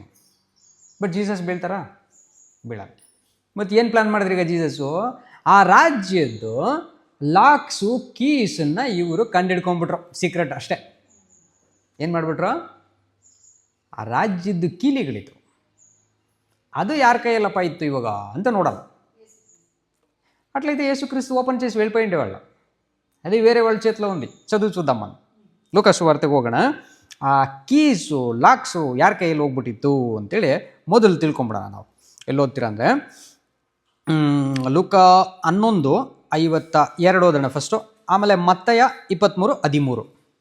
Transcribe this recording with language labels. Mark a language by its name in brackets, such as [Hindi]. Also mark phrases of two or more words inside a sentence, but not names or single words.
[Kannada] ಬಟ್ ಜೀಸಸ್ ಬೀಳ್ತಾರಾ? ಬೀಳಲ್ಲ. ಮತ್ತು ಏನು ಪ್ಲ್ಯಾನ್ ಮಾಡಿದ್ರಿ ಈಗ ಜೀಸಸ್ಸು? ಆ ರಾಜ್ಯದ್ದು ಲಾಕ್ಸು, ಕೀಸನ್ನು ಇವರು ಕಂಡಿಡ್ಕೊಂಡ್ಬಿಟ್ರು. ಸೀಕ್ರೆಟ್ ಅಷ್ಟೇ. ಏನು ಮಾಡಿಬಿಟ್ರು? ಆ ರಾಜ್ಯದ್ದು ಕೀಲಿಗಳಿತ್ತು, ಅದು ಯಾರ ಕೈಯಲ್ಲಪ್ಪ ಇತ್ತು ಇವಾಗ ಅಂತ ನೋಡಲ್ಲ. [Telugu] అట్లయితే యేసుక్రీస్తు ఓపెన్ చేసి వెళ్ళిపోయిండేవాళ్ళు. అది వేరే వాళ్ళ చేతిలో ఉంది. చూద్దాం మనం [Kannada] ಲೂಕಾಸ್ ವಾರ್ತೆಗೆ ಹೋಗೋಣ. ಆ ಕೀಸು, ಲಾಕ್ಸು ಯಾರ ಕೈಯಲ್ಲಿ ಹೋಗ್ಬಿಟ್ಟಿತ್ತು ಅಂತೇಳಿ ಮೊದಲು ತಿಳ್ಕೊಂಬಿಡೋಣ ನಾವು. ಎಲ್ಲಿ ಓದ್ತೀರ ಅಂದರೆ ಲೂಕ 11:52 ಓದೋಣ ಫಸ್ಟು, ಆಮೇಲೆ ಮತ್ತಾಯ 23:13.